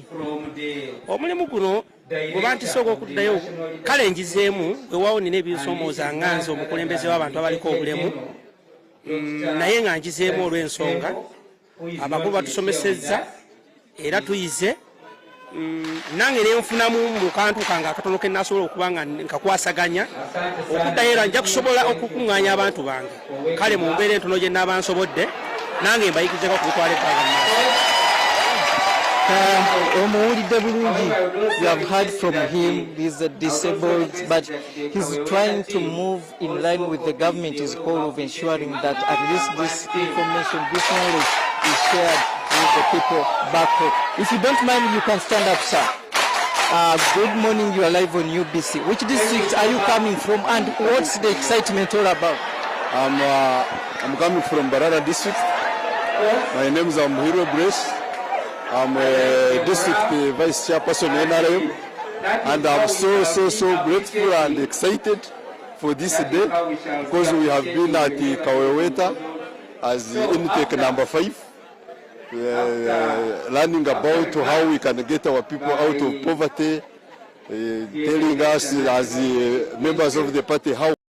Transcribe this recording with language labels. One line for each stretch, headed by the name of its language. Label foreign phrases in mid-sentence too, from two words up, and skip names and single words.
Ganda: Omulimu guno gwe bantisa ogw'okuddayo kale njizeemu weewaawo nina ebinsomooza nga nze omukulembeze w'abantu abaliko obulemu, naye nga njizeemu olw'ensonga abakulu batusomesezza era tuyize, nange nenfunamu mu kantu kange akatono ke nasobola okuba nga nkakwasaganya okuddayo era nja kusobola okukuŋŋaanya abantu bange. Kale mu mbeera entono gye naaba nsobodde nange mbayigizeko okubitwala ebbanga mu maaso. Omuwulidde bulungi.
English: You have heard from him. He's disabled, but he's trying to move in line with the government's goal of ensuring that at least this information, this knowledge is shared with the people back home. If you don't mind, you can stand up, sir. Good morning, you are live on UBC. Which district are you coming from and what's the excitement all about? I'm coming from Barara district. My name is Muhiro Brace. I'm a district vice chairperson NRM, and I'm so grateful and excited for this day because we have been at the Kaweweta as intake number 5, learning about how we can get our people out of poverty, telling us as members of the party how